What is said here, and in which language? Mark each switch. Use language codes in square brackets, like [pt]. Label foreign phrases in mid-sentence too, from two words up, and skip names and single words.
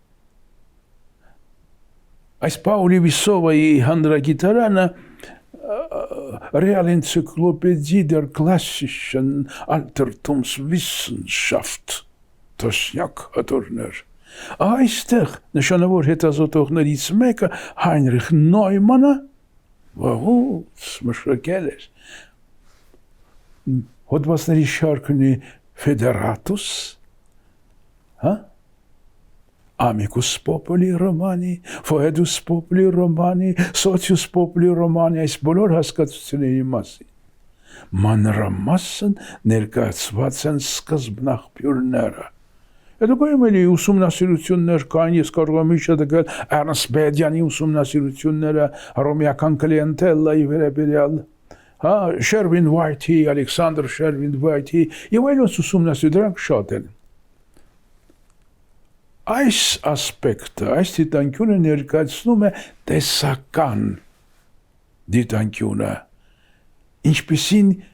[hy] Այս Պաուլի Վիսովայի հանրագիտարանը Real Enzyklopädie der klassischen Altertumswissenschaft Տոշնյակ հատորներ։ Այստեղ նշանավոր հետազոտողներից մեկը Հայնրիխ Նոյմանը վաղուց մշակել էր հոդվածների շարք ունի Federatus, հա? [la] Amicus Populi Romani, Foedus Populi Romani, Socius Populi Romani, [hy] այս բոլոր հասկացությունների մասին։ Մանրամասն ներկայացված են սկզբնաղբյուրները։ Հետո էլի ուսումնասիրություններ կային, ես կարող եմ հիշատակել Էրնստ Բեդյանի ուսումնասիրությունները հռոմեական կլիենտելայի վերաբերյալ, հա, Շերվին Վայթի, Ալեքսանդր Շերվին Վայթի եւ այլոց ուսումնասիրություններ, դրանք շատ են։ Այս ասպեկտը, այս դիտանկյունը ներկայացնում է տեսական դիտանկյունը, ինչպիսին